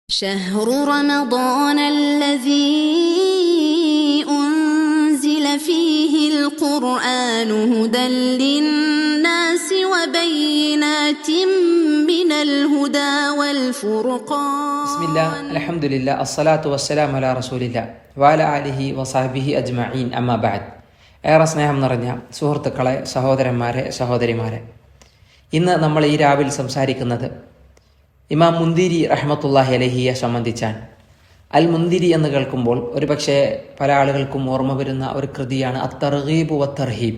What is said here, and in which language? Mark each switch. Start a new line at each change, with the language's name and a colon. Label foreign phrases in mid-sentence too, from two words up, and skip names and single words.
Arabic: شهر رمضان الذي أنزل فيه القرآن هدى للناس وبينات من الهدى والفرقان. بسم الله الحمد لله الصلاة والسلام على رسول الله وعلى آله وصحبه أجمعين أما بعد.
Malayalam: ഏറെ സ്നേഹം നിറഞ്ഞ സുഹൃത്തുക്കളെ, സഹോദരന്മാരെ, സഹോദരിമാരെ, ഇന്ന് നമ്മൾ ഈ രാവിൽ സംസാരിക്കുന്നത് ഇമാം മുന്തിരി റഹ്മത്തുള്ളാഹി അലൈഹിയെ സംബന്ധിച്ചാണ്. അൽ മുന്തിരി എന്ന് കേൾക്കുമ്പോൾ ഒരുപക്ഷെ പല ആളുകൾക്കും ഓർമ്മ വരുന്ന ഒരു കൃതിയാണ് അത്തർഗീബ് വത്തർഹീബ്.